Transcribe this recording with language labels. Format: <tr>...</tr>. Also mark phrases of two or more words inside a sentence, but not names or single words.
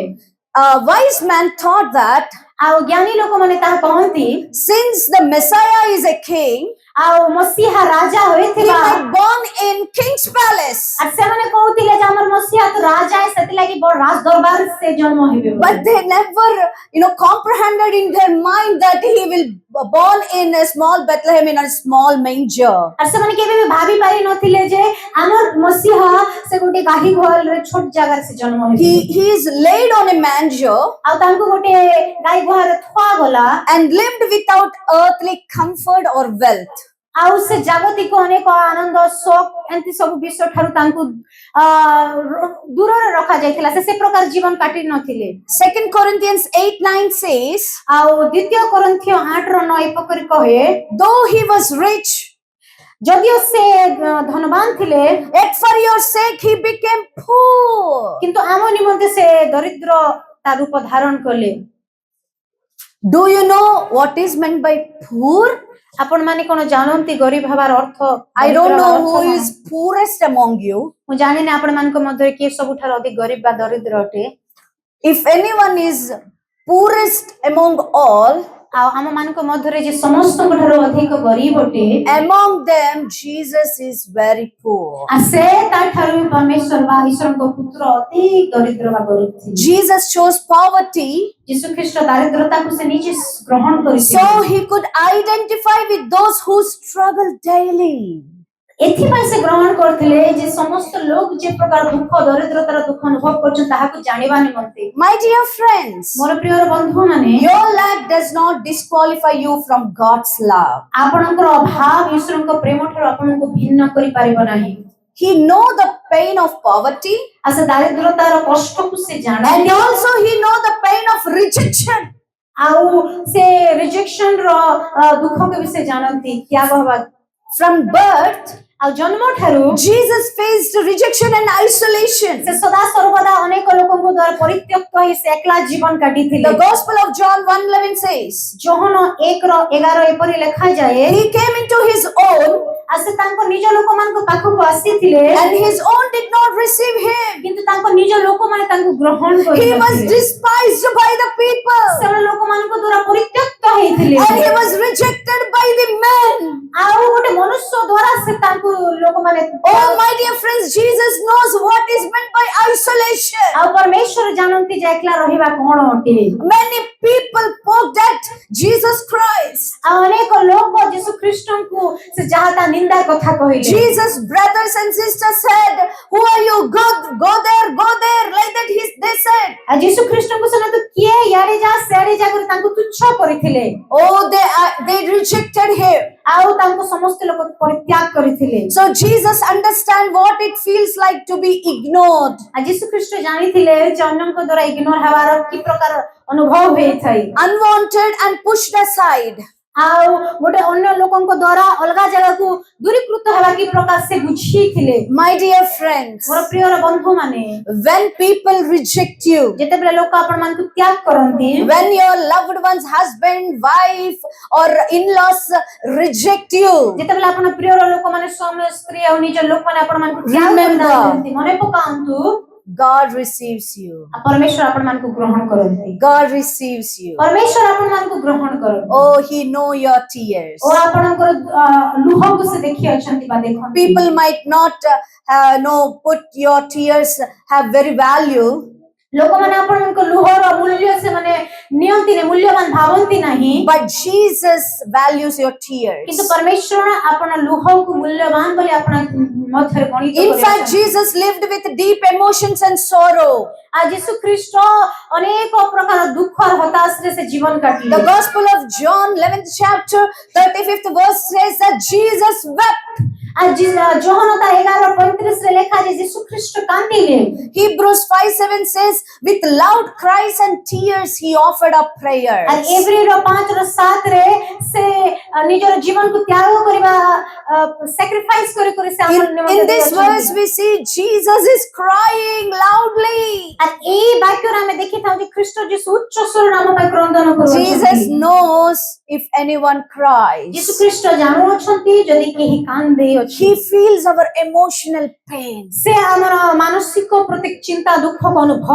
<en>A wise man thought that</en> <or>ଆଉ ଜ୍ଞାନୀ ଲୋକମାନେ ତାହା କହନ୍ତି</or> <en>since the Messiah is a king,</en> <or>ଆଉ ମସିହା ରାଜା</or> <en>he</en> <or>ହୋଇଥିବା</or> <en>might born in king's palace.</en> <or>ଆଉ ସେମାନେ କହୁଥିଲେ ଯେ ଆମର ମସିହା ତ ରାଜା ସେଥିଲାଗି ବଡ଼ ରାଜ ଦରବାର ସେ ଜନ୍ମ ହେବେ।</or> <en>But they never, comprehended in their mind that he will born in a small Bethlehem in a small manger.</en> <or>ଆଉ ସେମାନେ କେବେ ବି ଭାବି ପାରି ନଥିଲେ ଯେ ଆମର ମସିହା ସେ ଗୋଟେ ଗାଈ ଗୁହାଳରେ ଛୋଟ ଜାଗାରେ ସେ ଜନ୍ମ ହେବେ।</or> <en>He is laid on a manger</en> <or>ଆଉ ତାଙ୍କୁ ଗୋଟେ ଗାଈ ଗୁହାରେ ଥୁଆଗଲା</or> <en>and lived without earthly comfort or wealth.</en> <or>ଆଉ ସେ ଜାଗତିକ ଅନେକ ଆନନ୍ଦ ଶୋକ ଏମିତି ସବୁ ବିଷୟ ଠାରୁ ତାଙ୍କୁ ଦୂରରେ ରଖାଯାଇଥିଲା। ସେ ପ୍ରକାର ଜୀବନ କାଟି ନଥିଲେ।</or> <en>2 Corinthians 8:9 says,</en> <or>ଆଉ ଦ୍ୱିତୀୟ କରିନ୍ଥିୟ 8:9 ଏପରି କହେ,</or> <en>though he was rich,</en> <or>ଯଦିଓ ସେ ଧନବାନ ଥିଲେ,</or> <en>yet for your sake he became poor.</en> <or>କିନ୍ତୁ ଆମ ନିମନ୍ତେ ସେ ଦରିଦ୍ର ତା ରୂପ ଧାରଣ କଲେ।</or> <en>Do you know what is meant by poor?</en> <or>ଆପଣ ମାନେ କଣ ଜାଣନ୍ତି ଗରିବ ହେବାର ଅର୍ଥ?</or> <en>I don't know who is poorest among you.</en> <or>ମୁଁ ଜାଣିନି ଆପଣ ମାନଙ୍କ ମଧ୍ୟରେ କିଏ ସବୁଠାରୁ ଅଧିକ ଗରିବ ବା ଦରିଦ୍ର ଅଟେ।</or> <en>If anyone is poorest among all,</en> <or>ଆଉ ଆମ ମାନଙ୍କ ମଧ୍ୟରେ ଯେ ସମସ୍ତଙ୍କ ଠାରୁ ଅଧିକ ଗରିବ ଅଟେ,</or> <en>among them Jesus is very poor.</en> <or>ସେ ତା ଠାରୁ ପରମେଶ୍ୱର ବା ଈଶ୍ୱରଙ୍କ ପୁତ୍ର ଅତି ଦରିଦ୍ର ବା ଗରିବ ଥିଲେ।</or> <en>Jesus chose poverty</en> <or>ଯୀଶୁ ଖ୍ରୀଷ୍ଟ ଦାରିଦ୍ରତାକୁ ସେ ନିଜେ ଗ୍ରହଣ କରିଥିଲେ।</or> <en>so he could identify with those who struggle daily.</en> <or>ଏଥିପାଇଁ ସେ ଗ୍ରହଣ କରିଥିଲେ ଯେ ସମସ୍ତ ଲୋକ ଯେ ପ୍ରକାର ଦୁଃଖ ଦରିଦ୍ରତାର ଦୁଃଖ ଅନୁଭବ କରୁଛନ୍ତି ତାହାକୁ ଜାଣିବା ନିମନ୍ତେ।</or> <en>My dear friends,</en> <or>ମୋର ପ୍ରିୟ ବନ୍ଧୁମାନେ,</or> <en>your lack does not disqualify you from God's love.</en> <or>ଆପଣଙ୍କର ଅଭାବ ଈଶ୍ୱରଙ୍କ ପ୍ରେମ ଠାରୁ ଆପଣଙ୍କୁ ଭିନ୍ନ କରିପାରିବ ନାହିଁ।</or> <en>He know the pain of poverty</en> <or>ଆଉ ସେ ଦାରିଦ୍ରତାର କଷ୍ଟକୁ ସେ ଜାଣେ।</or> <en>and also he know the pain of rejection.</en> <or>ଆଉ ସେ ରିଜେକ୍ସନ ର ଦୁଃଖକୁ ବି ସେ ଜାଣନ୍ତି। ତ୍ୟାଗ ହେବା</or> <en>From birth,</en> <or>ଆଉ ଜନ୍ମ ଠାରୁ</or> <en>Jesus faced rejection and isolation.</en> <or>ସେ ସଦା ସର୍ବଦା ଅନେକ ଲୋକଙ୍କ ଦ୍ୱାରା ପରିତ୍ୟକ୍ତ ହୋଇ ସେ ଏକଲା ଜୀବନ କାଟିଥିଲେ।</or> <en>The Gospel of John 1:11 says,</en> <or>ଯୋହନ 1:11 ଏପରି ଲେଖାଯାଏ,</or> <en>he came into his own</en> <or>ଆଉ ସେ ତାଙ୍କ ନିଜ ଲୋକମାନଙ୍କ ପାଖକୁ ଆସିଥିଲେ</or> <en>and his own did not receive him.</en> <or>କିନ୍ତୁ ତାଙ୍କ ନିଜ ଲୋକମାନେ ତାଙ୍କୁ ଗ୍ରହଣ</or> <en>He was</en> <or>କରିନଥିଲେ</or> <en>despised by the people,</en> <or>ସେ ଲୋକମାନଙ୍କ ଦ୍ୱାରା ପରିତ୍ୟକ୍ତ ହେଇଥିଲେ</or> <en>and he was rejected by the men.</en> <or>ଆଉ ଗୋଟେ ମନୁଷ୍ୟ ଦ୍ୱାରା ସେ ତାଙ୍କୁ ଲୋକମାନେ</or> <en>Oh, my dear friends, Jesus knows what is meant by isolation.</en> <or>ଆଉ ପରମେଶ୍ୱର ଜାଣନ୍ତି ଯେ ଏକଲା ରହିବା କଣ ଅଟେ</or> <en>Many people poked at Jesus Christ.</en> <or>ଆଉ ଅନେକ ଲୋକ ଯୀଶୁ ଖ୍ରୀଷ୍ଟଙ୍କୁ ସେ ଯାହା ତା ନିନ୍ଦା କଥା କହିଲେ</or> <en>Jesus' brothers and sisters said, "Who are you? Go there, go there." Like that, they said.</en> <or>ଆଉ ଯୀଶୁ ଖ୍ରୀଷ୍ଟଙ୍କୁ ସେମାନେ ତ କିଏ ଇଆଡେ ଯା ସିଆଡେ ଯା କରି ତାଙ୍କୁ ତୁଚ୍ଛ କରିଥିଲେ</or> <en>Oh, they rejected him.</en> <or>ଆଉ ତାଙ୍କୁ ସମସ୍ତ ଲୋକ ପରିତ୍ୟାଗ କରିଥିଲେ</or> <en>So Jesus understand what it feels like to be ignored.</en> <or>ଆଉ ଯୀଶୁ ଖ୍ରୀଷ୍ଟ ଜାଣିଥିଲେ ଯେ ଅନ୍ୟଙ୍କ ଦ୍ୱାରା ଇଗ୍ନୋର ହେବାର କି ପ୍ରକାର ଅନୁଭବ ହେଇଥାଏ</or> <en>Unwanted and pushed aside.</en> <or>ଆଉ ଗୋଟେ ଅନ୍ୟ ଲୋକଙ୍କ ଦ୍ୱାରା ଅଲଗା ଜାଗାକୁ ଦୂରୀକୃତ ହେବା କି ପ୍ରକାର ସେ ବୁଝିଥିଲେ</or> <en>My dear friends,</en> <or>ମୋର ପ୍ରିୟର ବନ୍ଧୁମାନେ</or> <en>when people reject you,</en> <or>ଯେତେବେଳେ ଲୋକ ଆପଣମାନଙ୍କୁ ତ୍ୟାଗ କରନ୍ତି</or> <en>when your loved one's husband, wife, or in-laws reject you,</en> <or>ଯେତେବେଳେ ଆପଣ ପ୍ରିୟର ଲୋକମାନେ ସ୍ୱାମୀ ସ୍ତ୍ରୀ ଆଉ ନିଜ ଲୋକମାନେ ଆପଣମାନଙ୍କୁ ତ୍ୟାଗ</or> <en>Remember.</en> <or>କରିଥାନ୍ତି ମନେ ପକାନ୍ତୁ</or> <en>God receives you.</en> <or>ପରମେଶ୍ୱର ଆପଣମାନଙ୍କୁ ଗ୍ରହଣ କରନ୍ତି</or> <en>God receives you.</en> <or>ପରମେଶ୍ୱର ଆପଣମାନଙ୍କୁ ଗ୍ରହଣ କରନ୍ତି</or> <en>Oh, he know your tears.</en> <or>ଓ ଆପଣଙ୍କର ଲୁହକୁ ସେ ଦେଖି ଅଛନ୍ତି ବା ଦେଖନ୍ତି</or> <en>People might not put your tears have very value,</en> <or>ଲୋକମାନେ ଆପଣଙ୍କ ଲୁହର ମୂଲ୍ୟ ସେମାନେ ନିଅନ୍ତିନି ମୂଲ୍ୟବାନ ଭାବନ୍ତି ନାହିଁ</or> <en>but Jesus values your tears.</en> <or>କିନ୍ତୁ ପରମେଶ୍ୱର ଆପଣ ଲୁହକୁ ମୂଲ୍ୟବାନ ବୋଲି ଆପଣ ମଧ୍ୟରେ ଗଣିତ</or> <en>In fact,</en> <or>କରିଛନ୍ତି</or> <en>Jesus lived with deep emotions and sorrow.</en> <or>ଆଉ ଯୀଶୁ ଖ୍ରୀଷ୍ଟ ଅନେକ ପ୍ରକାର ଦୁଃଖ ହତାଶରେ ସେ ଜୀବନ</or> <en>The</en> <or>କାଟିଲେ</or> <en>Gospel of John, 11th chapter, 35th verse says that Jesus wept.</en> <or>ଆଉ ଯୋହନ ତା 11:35 ରେ ଲେଖା ଯେ ଯୀଶୁ ଖ୍ରୀଷ୍ଟ କାନ୍ଦିଲେ</or> <en>Hebrews 5:7 says, with loud cries and tears he offered up prayers.</en> <or>ଆଉ ଏବ୍ରିର 5:7 ରେ ସେ ନିଜର ଜୀବନକୁ ତ୍ୟାଗ କରିବା sacrifice କରି କରି ସେ ଆମର</or> <en>In</en> <or>ନିମନ୍ତେ</or> <en>this</en> <or>ଦେଇଛନ୍ତି।</or> <en>verse we see Jesus is crying loudly.</en> <or>ଆଉ ଏଇ ବାକ୍ୟରେ ଆମେ ଦେଖିଥାଉ ଯେ ଖ୍ରୀଷ୍ଟ ଯୀଶୁ ଉଚ୍ଚ ସ୍ୱରରେ ଆମ ପାଇଁ କ୍ରନ୍ଦନ</or> <en>Jesus</en> <or>କରୁଛନ୍ତି</or> <en>knows if anyone cries.</en> <or>ଯୀଶୁ ଖ୍ରୀଷ୍ଟ ଜାଣୁଅଛନ୍ତି ଯଦି କେହି କାନ୍ଦେ ଅଛି</or> <en>He feels our emotional pain.</en> <or>ସେ ଆମର ମାନସିକ ପ୍ରତି ଚିନ୍ତା ଦୁଃଖକୁ ଅନୁଭବ</or>